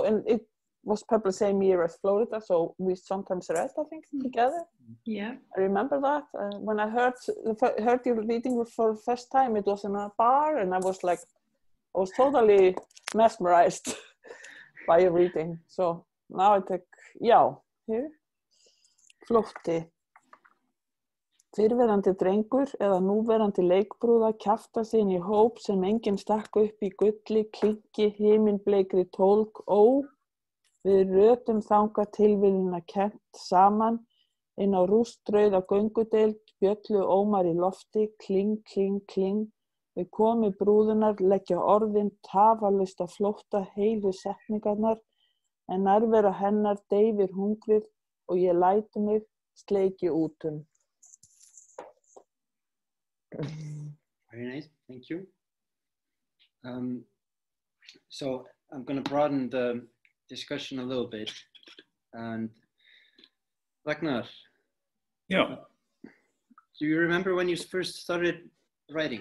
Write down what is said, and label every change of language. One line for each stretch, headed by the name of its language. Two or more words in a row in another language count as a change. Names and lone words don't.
English: And it was published same year as Florida, so we sometimes read, I think, together. Yeah. I remember that. When I heard you reading for the first time, it was in a bar, and I was totally mesmerized by your reading. So now I take, here.
Icelandic: Flótti. Fyrrverandi drengur eða núverandi leikbrúða kjafta sig inn í hóp sem enginn stakk upp í gulli, klinki, himinbleikri tólg, við rötum þangað tilviljunina kennt saman inn á rústrauða göngudeild, bjöllu ómar í lofti, kling, kling, kling, við komi brúðunar, leggja orðin tafarlaust á flótta heilu setningarnar, en nærvera hennar deyfir hungrið og ég læti mig sleiki útum.
English: Very nice, thank you. So I'm going to broaden the discussion a little bit. And Ragnar. Yeah. Do you remember when you first started writing?